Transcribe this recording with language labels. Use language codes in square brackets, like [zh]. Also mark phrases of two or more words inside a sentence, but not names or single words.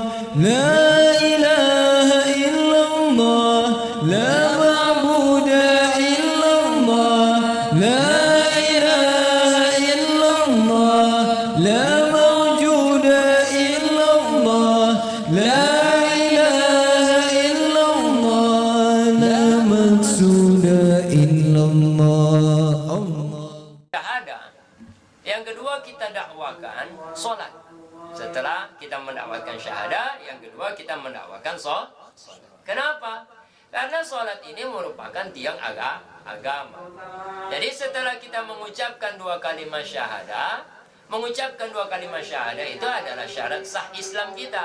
[ar] لا إله إلا الله، لا معبود إلا الله، لا إله إلا الله، لا موجود إلا الله، لا إله إلا الله، لا مقصود إلا الله. [id] Syahadah. Yang kedua kita dakwakan solat. Setelah kita mendakwakan syahadah, yang kedua kita mendakwakan solat. Kenapa? Karena solat ini merupakan tiang agama. Jadi setelah kita mengucapkan dua kalimat syahadah, itu adalah syarat sah Islam kita.